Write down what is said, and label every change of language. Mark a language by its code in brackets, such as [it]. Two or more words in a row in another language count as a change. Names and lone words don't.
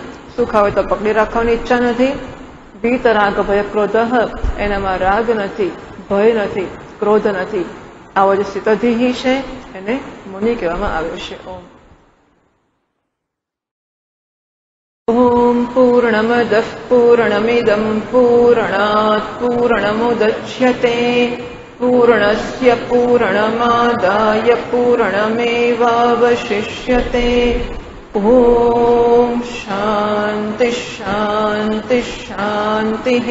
[gu] સુખ આવે તો પકડી રાખવાની ઈચ્છા નથી. [sa] वीतराग भय क्रोधः, [gu] એનામાં રાગ નથી, ભય નથી, ક્રોધ નથી. આવો જે સિતધિ છે એને મુનિ કહેવામાં આવે છે. [sa] ओम पूर्णमदः पूर्णमिदं पूर्णात पूर्णमुदच्यते पूर्णस्य पूर्णमादाय पूर्णमेवावशिष्यते। ॐ शान्ति शान्ति शान्तिः।